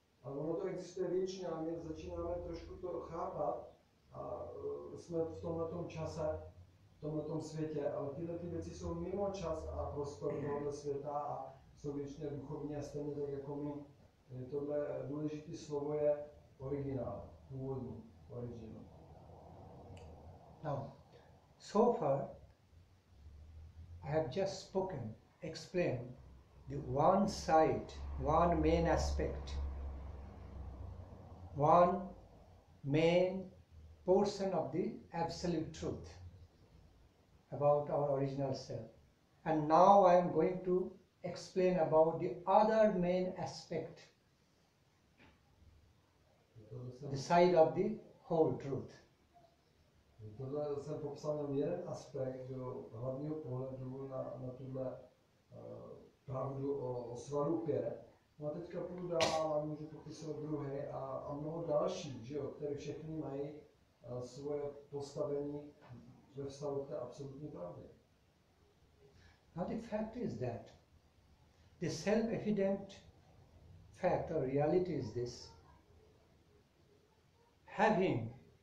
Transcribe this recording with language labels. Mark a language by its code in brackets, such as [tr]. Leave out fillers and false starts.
[cs] Ale ono to existuje věčně, ale my začínáme trošku to chápat a jsme v tomhletom čase, v tomhletom světě, ale tyhle ty věci jsou mimo čas a prostor tohoto světa a jsou věčně duchovní a stejně tak jako my. Tohle důležité slovo je originál, původní, original. [en] Now, so far, I have just spoken, explained the one side, one main aspect, one main portion of the absolute truth about our original self. And now I am going to explain about the other main aspect, the side of the whole truth. [cs] Tohle jsem popsal jenom jeden aspekt do hlavního pohledu na tuhle pravdu o swarúpě. No a teďka půjdu dál a můžu popisovat druhý a mnoho dalších, že jo, které všechny mají svoje postavení ve vztahu k té absolutní pravdě. [en] Now the fact is that the self-evident fact or reality is this: having